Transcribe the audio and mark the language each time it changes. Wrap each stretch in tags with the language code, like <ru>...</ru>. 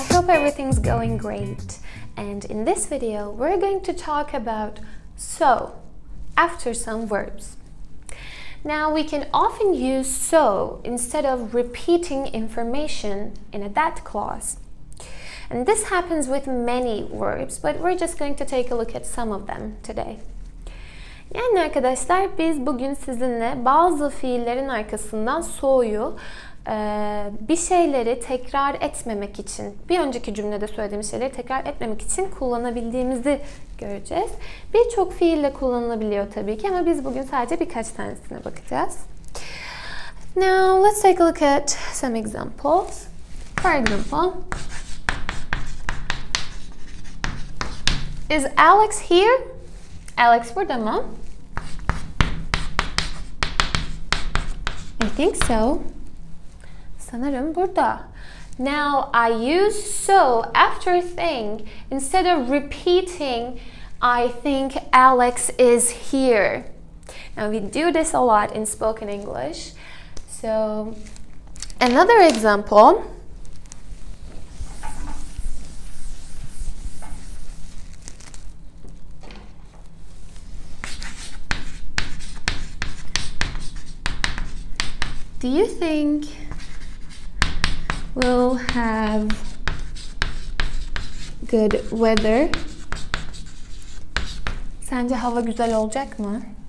<en>everything's going great, and in this video we're going to talk about so after some verbs. Now we can often use so instead of repeating information in a that clause. And this happens with many verbs, but we're just going to take a look at some of them today.</en> <tr>Yani arkadaşlar, biz bugün sizinle bazı fiillerin arkasından so'yu bir şeyleri tekrar etmemek için, bir önceki cümlede söylediğimiz şeyleri tekrar etmemek için kullanabildiğimizi göreceğiz. Birçok fiille kullanılabiliyor tabii ki ama biz bugün sadece birkaç tanesine bakacağız.</tr> <en>Now let's take a look at some examples. For example, is Alex here?</en> <tr>Alex burada mı?</tr> <en>I think so.</en> <tr>Sanırım burada.</tr> <en>Now I use so after a thing instead of repeating I think Alex is here. Now we do this a lot in spoken English. So another example. Do you think we'll have good weather?</en> <tr>Sence hava güzel olacak mı?</tr>